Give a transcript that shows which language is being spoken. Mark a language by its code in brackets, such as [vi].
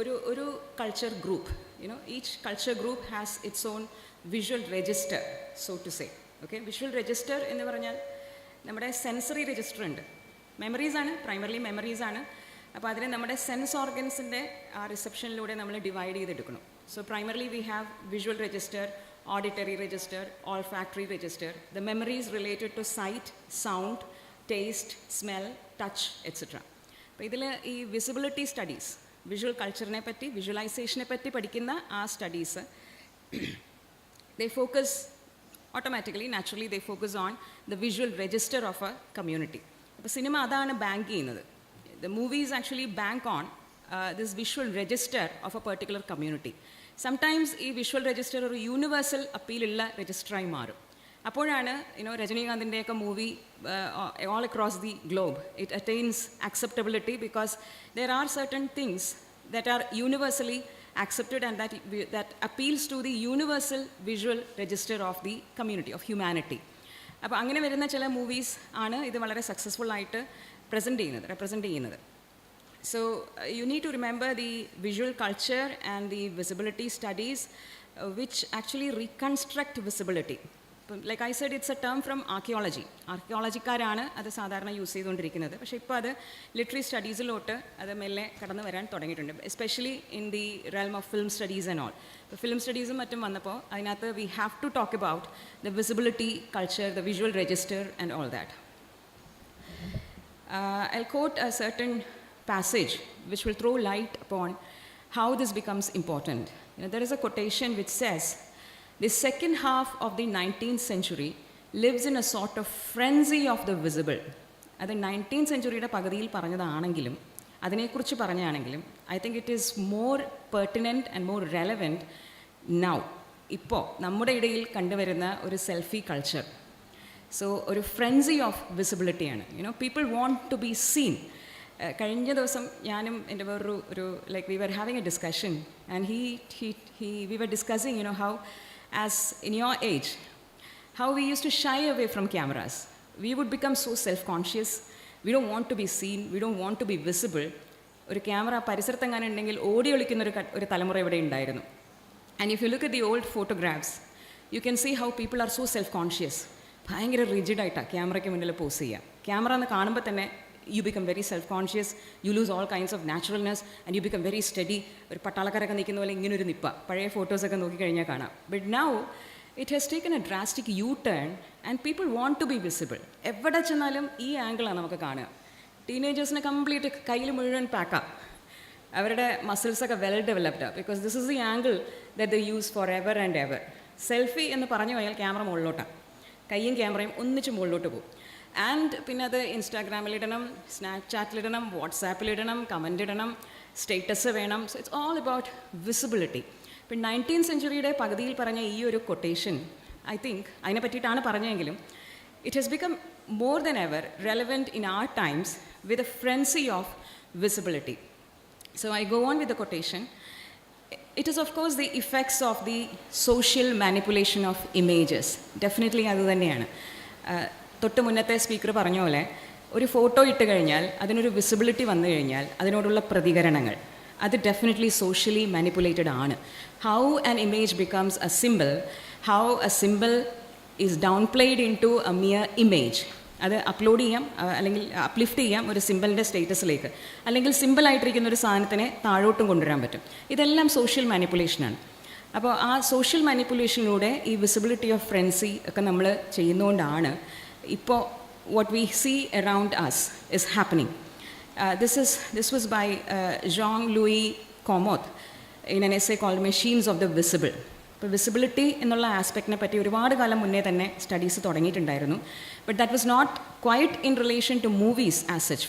[en] ഒരു culture group, each culture group has its own visual register, so to say. [ml] Okay, visual register എന്ന് പറഞ്ഞാൽ നമ്മുടെ sensory register ഉണ്ട്. മെമ്മറീസാണ്, primarily മെമ്മറീസാണ്. അപ്പോൾ അതിനെ നമ്മുടെ സെൻസ് ഓർഗൻസിൻ്റെ ആ റിസപ്ഷനിലൂടെ നമ്മൾ ഡിവൈഡ് ചെയ്തെടുക്കണം. [en] So primarily we have visual register, auditory register, olfactory register. The memories related to sight, sound, taste, smell, touch, etc. [ml] അപ്പോൾ ഇതിൽ ഈ വിസിബിലിറ്റി സ്റ്റഡീസ്, വിഷ്വൽ കൾച്ചറിനെ പറ്റി, വിഷ്വലൈസേഷനെ പറ്റി പഠിക്കുന്ന ആ studies, [en] they focus automatically, naturally they focus on the visual register of a community. [ml] അപ്പോൾ cinema അതാണ് bank ചെയ്യുന്നത്. [en] The movies actually bank on this visual register of a particular community. [ml] Sometimes ഈ visual register ഒരു universal അപ്പീലുള്ള രജിസ്റ്ററായി മാറും. അപ്പോഴാണ് രജനീകാന്തിൻ്റെയൊക്കെ movie [en] all across the globe it attains acceptability because there are certain things that are universally accepted and that appeals to the universal visual register of the community of humanity. [ml] അപ്പോൾ അങ്ങനെ വരുന്ന ചില movies ആണ് ഇത് വളരെ successful ആയിട്ട് represent ചെയ്യുന്നത്. [en] So you need to remember the visual culture and the visibility studies which actually reconstruct visibility. Like I said, it's a term from archaeology. [ml] ആർക്കിയോളജിക്കാരാണ് അത് സാധാരണ യൂസ് ചെയ്തുകൊണ്ടിരിക്കുന്നത്. പക്ഷേ ഇപ്പോൾ അത് ലിറ്റററി സ്റ്റഡീസിലോട്ട് അത് മെല്ലെ കടന്നു വരാൻ തുടങ്ങിയിട്ടുണ്ട്, [en] Especially in the realm of film studies and all. [ml] ഇപ്പോൾ ഫിലിം സ്റ്റഡീസും മറ്റും വന്നപ്പോൾ അതിനകത്ത് [en] We have to talk about the visibility culture, the visual register and all that. I'll quote a certain passage which will throw light upon how this becomes important. There is a quotation which says, "The second half of the 19th century lives in a sort of frenzy of the visible." [ml] അത് 19th centuryയുടെ പകുതിയിൽ പറഞ്ഞതാണെങ്കിലും അതിനെക്കുറിച്ച് പറഞ്ഞാണെങ്കിലും [en] I think it is more pertinent and more relevant now. [ml] ഇപ്പോൾ നമ്മുടെ ഇടയിൽ കണ്ടുവരുന്ന ഒരു selfie culture. So ഒരു ഫ്രെൻസി of വിസിബിലിറ്റിയാണ്. [en] People want to be seen. [ml] കഴിഞ്ഞ ദിവസം ഞാനും എൻ്റെ വേറൊരു [en] Like we were having a discussion and we were discussing how as in your age how we use to shy away from cameras. We would become so self conscious. We don't want to be seen, we don't want to be visible. [ml] ഒരു camera പരിസരത്തെങ്ങാനും ഉണ്ടെങ്കിൽ ഓടി ഒളിക്കുന്ന ഒരു തലമുറ ഇവിടെ ഉണ്ടായിരുന്നു. [en] And if you look at the old photographs you can see how people are so self conscious. [ml] ഭയങ്കര റിജിഡായിട്ടാണ് ക്യാമറയ്ക്ക് മുന്നിൽ പോസ് ചെയ്യുക. ക്യാമറ എന്ന് കാണുമ്പോൾ തന്നെ [en] you become very self-conscious, you lose all kinds of naturalness and you become very steady. [ml] ഒരു പട്ടാളക്കാരൊക്കെ നിൽക്കുന്ന പോലെ ഇങ്ങനൊരു നിപ്പ പഴയ ഫോട്ടോസൊക്കെ നോക്കിക്കഴിഞ്ഞാൽ കാണാം. [en] But now it has taken a drastic U turn and people want to be visible. [ml] എവിടെ ചെന്നാലും ഈ ആംഗിളാണ് നമുക്ക് കാണുക. ടീനേജേഴ്സിനെ കംപ്ലീറ്റ് കയ്യിൽ മുഴുവൻ പാക്കാം. അവരുടെ മസിൽസൊക്കെ [en] Well developed because this is the angle that they use for ever and ever. [ml] Selfie എന്ന് പറഞ്ഞു പോയാൽ ക്യാമറ മുകളിലോട്ടാണ്, കയ്യും ക്യാമറയും ഒന്നിച്ച് മുകളിലോട്ട് പോകും. ആൻഡ് പിന്നെ അത് ഇൻസ്റ്റാഗ്രാമിലിടണം, സ്നാപ്ചാറ്റിലിടണം, വാട്സാപ്പിലിടണം, കമൻ്റ് ഇടണം, സ്റ്റേറ്റസ് വേണം. [en] So it's all about visibility. [ml] ഇപ്പം 19th centuryയുടെ പകുതിയിൽ പറഞ്ഞ ഈ ഒരു കൊട്ടേഷൻ [en] I think, [ml] അതിനെ പറ്റിയിട്ടാണ് പറഞ്ഞതെങ്കിലും, [en] it has become more than ever relevant in our times with a frenzy of visibility. So I go on with the quotation. It is of course the effects of the social manipulation of images. [ml] Definitely അത് തന്നെയാണ്. തൊട്ട് മുന്നത്തെ speaker പറഞ്ഞ പോലെ ഒരു photo ഇട്ട് കഴിഞ്ഞാൽ അതിനൊരു വിസിബിലിറ്റി വന്നു കഴിഞ്ഞാൽ അതിനോടുള്ള പ്രതികരണങ്ങൾ അത് ഡെഫിനറ്റ്ലി സോഷ്യലി മാനിപ്പുലേറ്റഡ് ആണ്. [en] How an image becomes a simple, how a simple is downplayed into a mere image. [ml] അത് അപ്ലോഡ് ചെയ്യാം അല്ലെങ്കിൽ അപ്ലിഫ്റ്റ് ചെയ്യാം ഒരു സിമ്പിളിൻ്റെ സ്റ്റേറ്റസിലേക്ക്, അല്ലെങ്കിൽ സിമ്പിളായിട്ടിരിക്കുന്ന ഒരു സാധനത്തിനെ താഴോട്ടും കൊണ്ടുവരാൻ പറ്റും. ഇതെല്ലാം സോഷ്യൽ മാനിപ്പുലേഷനാണ്. അപ്പോൾ ആ സോഷ്യൽ മാനിപ്പുലേഷനിലൂടെ ഈ വിസിബിലിറ്റി ഓഫ് ഫ്രൻസി ഒക്കെ നമ്മൾ ചെയ്യുന്നതുകൊണ്ടാണ് ഇപ്പോൾ [en] what we see around us is happening. This was by Jean-Louis Comot in an essay called Machines of the Visible. [ml] ഇപ്പോൾ വിസിബിലിറ്റി എന്നുള്ള ആസ്പെക്റ്റിനെ പറ്റി ഒരുപാട് കാലം മുന്നേ തന്നെ studies തുടങ്ങിയിട്ടുണ്ടായിരുന്നു. [en] But that was not quite in relation to movies as such.